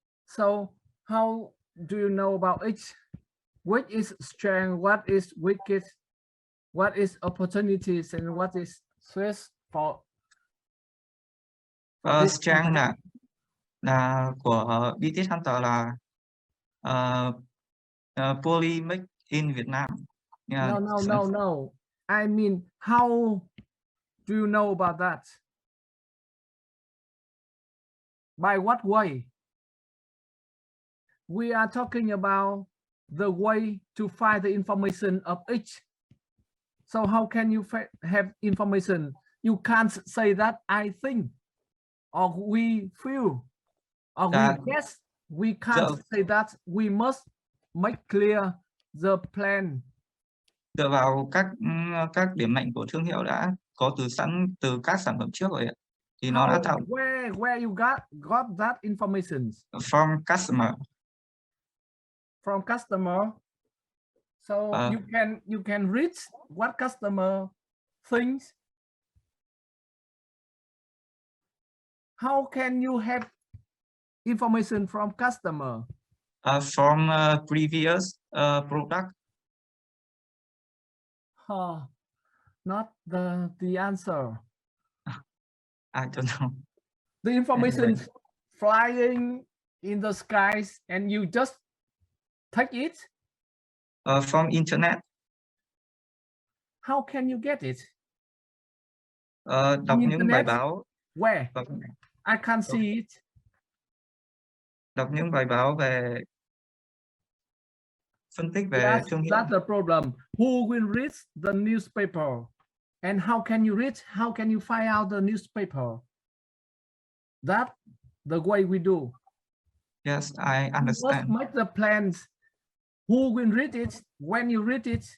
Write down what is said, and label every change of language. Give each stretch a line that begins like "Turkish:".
English: So how do you know about each? Which is strength? What is weakness? What is opportunities and what is threats for?
Vietnamese: Strength là của BTS Hunter là poly make in Việt Nam.
English: Yeah. No. I mean, how do you know about that? By what way? We are talking about the way to find the information of each. So how can you have information? You can't say that I think, or we feel, or we guess. We can't say that. We must make clear the plan.
Vietnamese: Dựa vào các điểm mạnh của thương hiệu đã có từ các sản phẩm trước rồi, thì nó đã tạo.
English: Where you got that information? From customer. From customer. So you can read what customer thinks. How can you have information from customer? From previous product. Not the answer. I don't know. The information flying in the skies and you just take it? From internet. How can you get it?
Vietnamese: Đọc những bài báo.
English: Where? I can't see it.
Vietnamese: Đọc những bài báo về phân tích về thương hiệu.
English: That's the problem. Who will read the newspaper? And how can you read? How can you find out the newspaper? That's the way we do. Yes, I understand. You must make the plans. Who will read it? When you read it?